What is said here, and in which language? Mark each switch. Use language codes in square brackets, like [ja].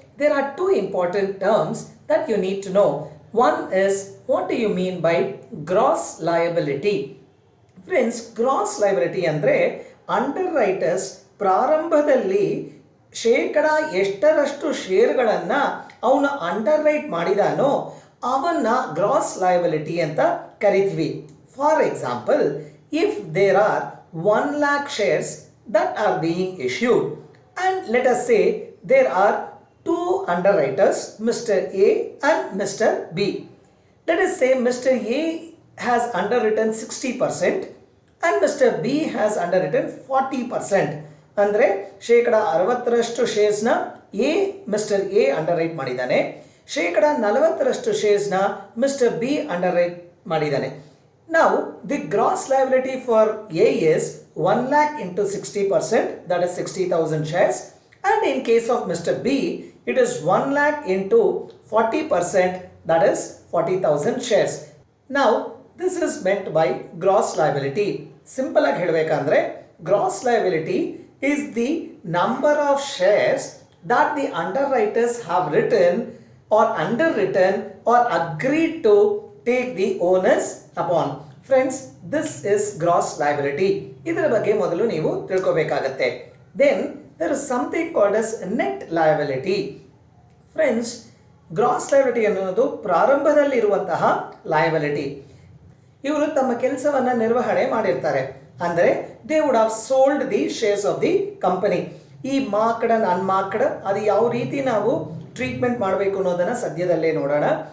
[en] There are two important terms that you need to know. One is, what do you mean by gross liability? [kn] Friends, gross liability ಅಂದರೆ under writers ಪ್ರಾರಂಭದಲ್ಲಿ ಶೇಕಡ ಎಷ್ಟರಷ್ಟು ಶೇರ್ಗಳನ್ನು ಅವನು under right ಮಾಡಿದಾನೋ ಅವನ್ನ gross liability ಅಂತ ಕರಿತೀವಿ. [en] For example, if there are 1 lakh shares that are being issued and let us say there are two underwriters, Mr. A and Mr. B. Let us say Mr. A has underwritten 60% and Mr. B has underwritten 40%. [kn] ಅಂದರೆ ಶೇಕಡ 60ರಷ್ಟು ಶೇರ್ಸ್ನ mister A under right ಮಾಡಿದ್ದಾನೆ, ಶೇಕಡ 40ರಷ್ಟು ಶೇರ್ಸ್ನ mister B under right ಮಾಡಿದ್ದಾನೆ. [en] ನಾವು the gross liability for A is 1 lakh into 60%, that is 60,000 shares, and in case of Mr. B it is 1 lakh into 40%, that is 40,000 shares. Now this is meant by gross liability. [kn] Simple ಆಗಿ ಹೇಳಬೇಕಂದ್ರೆ [en] Gross liability is the number of shares that the underwriters have written or underwritten or agreed to take the onus upon. Friends, this is gross liability. [kn] ಇದರ ಬಗ್ಗೆ ಮೊದಲು ನೀವು ತಿಳ್ಕೋಬೇಕಾಗತ್ತೆ. [en] Then there is something called as net liability. [kn] Friends, gross liability ಅನ್ನೋದು ಪ್ರಾರಂಭದಲ್ಲಿರುವಂತಹ liability. ಇವರು ತಮ್ಮ ಕೆಲಸವನ್ನು ನಿರ್ವಹಣೆ ಮಾಡಿರ್ತಾರೆ. ಅಂದರೆ [en] They would have sold the shares of the company. [kn] ಈ ಮಾರ್ಕ್ಡ್ ಅಂಡ್ ಅನ್ಮಾರ್ಕ್ಡ್ ಅದು ಯಾವ ರೀತಿ ನಾವು ಟ್ರೀಟ್ಮೆಂಟ್ ಮಾಡಬೇಕು ಅನ್ನೋದನ್ನು ಸದ್ಯದಲ್ಲೇ ನೋಡೋಣ.